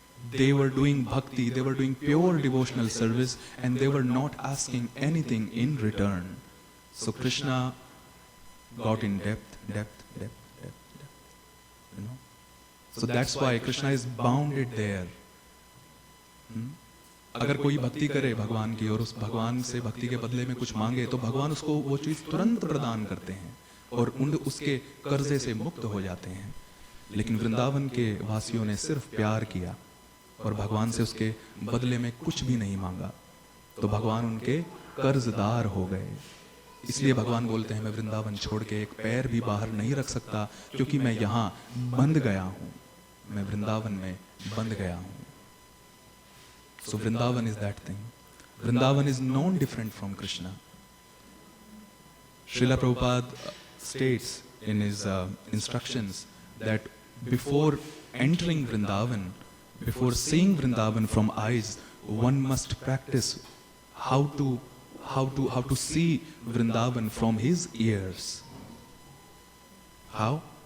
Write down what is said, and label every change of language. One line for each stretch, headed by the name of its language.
English: They were doing bhakti, they were doing pure devotional service, and they were not asking anything in return. So Krishna got in depth. You know. So that's why Krishna is bounded there.
Hindi: अगर कोई भक्ति करे भगवान की और उस भगवान से भक्ति के बदले में कुछ मांगे तो भगवान उसको वो चीज तुरंत प्रदान करते हैं और उसके कर्जे से मुक्त हो जाते हैं. लेकिन वृंदावन के वासियों ने सिर्फ प्यार किया और भगवान से उसके बदले में कुछ भी नहीं मांगा, तो भगवान उनके कर्जदार हो गए. इसलिए भगवान बोलते हैं मैं वृंदावन छोड़ के एक पैर भी बाहर नहीं रख सकता, क्योंकि मैं यहाँ बंध गया हूँ, मैं वृंदावन में बंध गया हूँ.
English: So Vrindavan is that thing. Vrindavan is non different from Krishna. Srila Prabhupada states in his instructions that before entering Vrindavan, before seeing Vrindavan from eyes, one must practice how to see Vrindavan from his ears. How?